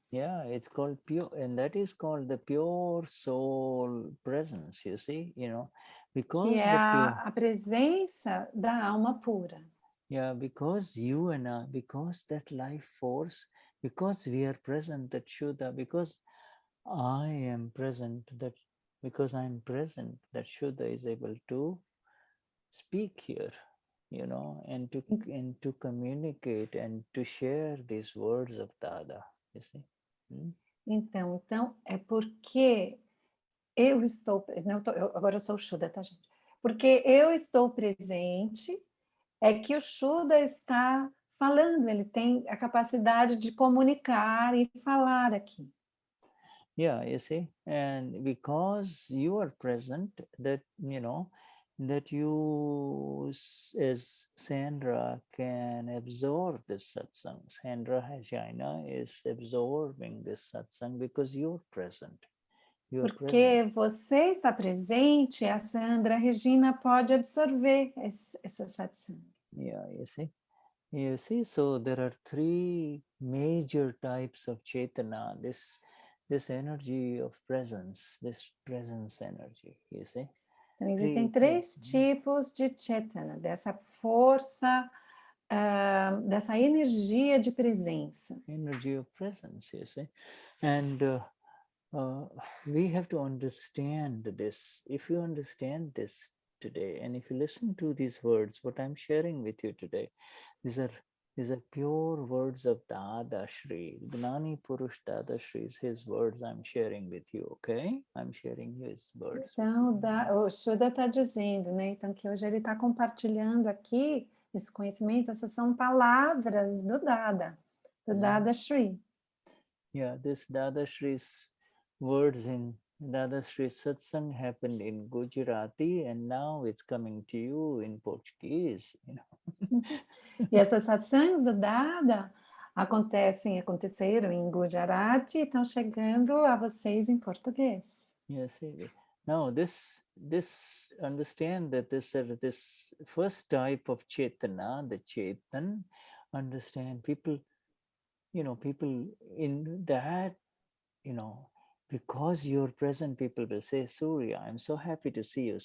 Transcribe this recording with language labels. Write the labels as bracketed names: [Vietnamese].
[English] Yeah, it's called pure, and that is called the pure soul presence, you see, because [Portuguese] que é a presença da alma pura. [English] Yeah, because you and I, because that life force, because we are present, that Shuddha, because I am present, because I'm present, that Shuddha is able to speak here, and to communicate and to share these words of Dada, you see. [Portuguese] Então é porque eu estou... agora eu sou o Shuddha, tá, gente? Porque eu estou presente, é que o Shuddha está falando, ele tem a capacidade de comunicar e falar aqui. [English] Yeah, you see, and because you are present, that that you as Sandra can absorb this satsang. Sandra Hajina is absorbing this satsang because you're present. [Portuguese] Porque você está presente, a Sandra Regina pode absorver essa satsang. [English] Yeah, you see, so there are three major types of Chetana, this energy of presence, this presence energy, you see. [Portuguese] Então, existem três tipos de Chetana, dessa força, dessa energia de presença. [English] Energy of presence, you see. And we have to understand this. If you understand this today, and if you listen to these words, what I'm sharing with you today, these are pure words of Dadashri. Gnani Purush Dadashri is his words I'm sharing with you, okay? I'm sharing his words. [Portuguese] Então, o Shuddha está dizendo, né? Então, que hoje ele está compartilhando aqui esse conhecimento, essas são palavras do Dada, do Dadashri. [English] Yeah, this Dadashri's words in Dadashri Satsang happened in Gujarati, and now it's coming to you in Portuguese, you know. [Portuguese] E essas satsangs do Dada aconteceram em Gujarati e estão chegando a vocês em português. [English] Yes, now this understand that this first type of Chetana, the Chetan, understand people, you know, people in that, you know, because you're present, people will say, Surya, I'm so happy to see you.